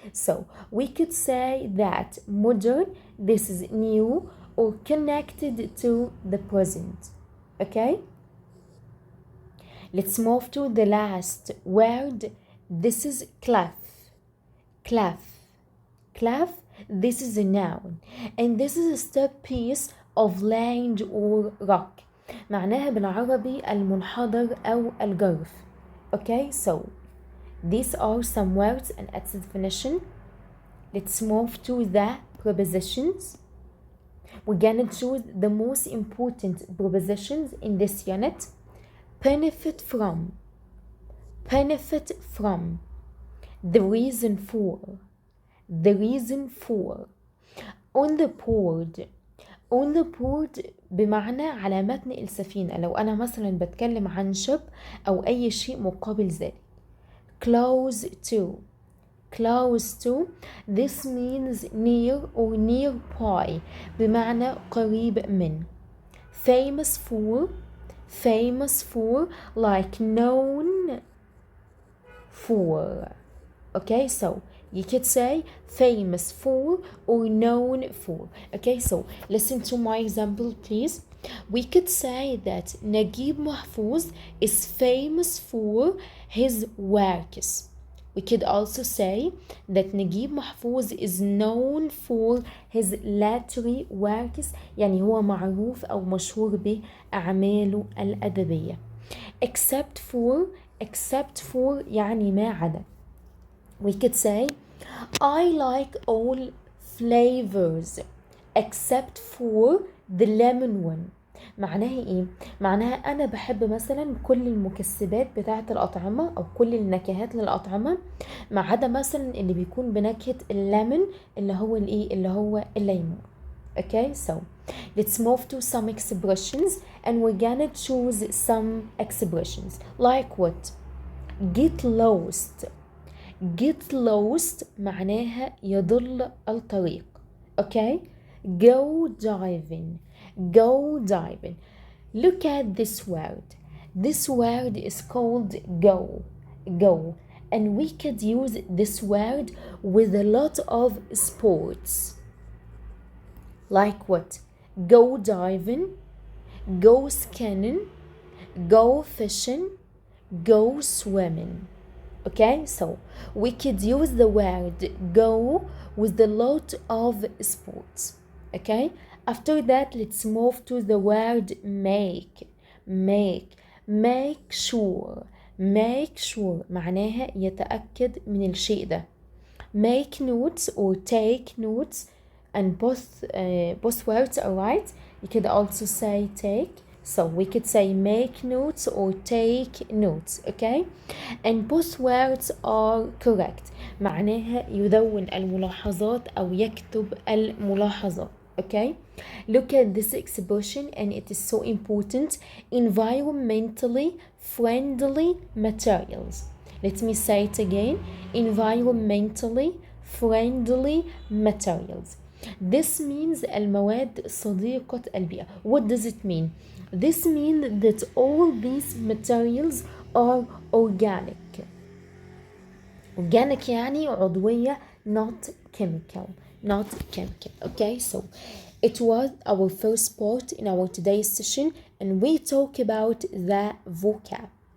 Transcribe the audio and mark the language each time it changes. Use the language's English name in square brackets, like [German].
[English] So we could say that modern, this is new or connected to the present. Okay? Let's move to the last word. This is clef. Clef. Clef, this is a noun. And this is a step piece of land or rock. [Arabic] معناها بالعربي المنحدر أو الجرف. [English] Okay, so these are some words and its definition. Let's move to the prepositions. We're gonna choose the most important prepositions in this unit. Benefit from, benefit from, the reason for, the reason for. On the board, on the board [Arabic] بمعنى على متن السفينة. لو أنا مثلا بتكلم عن ship أو أي شيء مقابل ذلك. [English] Close to, close to, this means near or nearby [Arabic] بمعنى قريب من. [English] Famous for, famous for, like known for. Okay, so you could say famous for or known for. Okay, so listen to my example, please. We could say that Naguib Mahfouz is famous for his works. We could also say that Naguib Mahfouz is known for his literary works. [Arabic] يعني هو معروف أو مشهور بأعماله الأدبية. [English] Except for, except for [Arabic] يعني ما عدا. [English] We could say I like all flavors except for the lemon one. [Arabic] معناها ايه؟ معناها انا بحب مثلا كل المكسبات بتاعة الأطعمة او كل النكهات للأطعمة ما عدا مثلا اللي بيكون بنكهة الليمون اللي هو الايه اللي هو الليمون. [English] Okay, so let's move to some expressions and we're gonna choose some expressions like what? Get lost. Get lost [Arabic] معناها يضل الطريق. [English] Okay, go diving, go diving. Look at this word. This word is called go, go, and we could use this word with a lot of sports. Like what? Go diving, go scanning, go fishing, go swimming. Okay, so we could use the word go with a lot of sports. Okay, after that let's move to the word make. Make sure, make sure [Arabic] معناها يتأكد من الشيء ده. [English] Make notes or take notes, and both words are right. You could also say take. So we could say make notes or take notes. Okay, and both words are correct. [Arabic] معناها يدون الملاحظات أو يكتب الملاحظات. [English] Okay, look at this expression and it is so important. Environmentally friendly materials. Let me say it again. Environmentally friendly materials. This means [Arabic] المواد صديقة البيئة. [English] What does it mean? This means that all these materials are organic. Organic [Arabic] يعني عضوية, [English] not chemical. Not chemical. Okay, so it was our first part in our today's session and we talk about the vocab.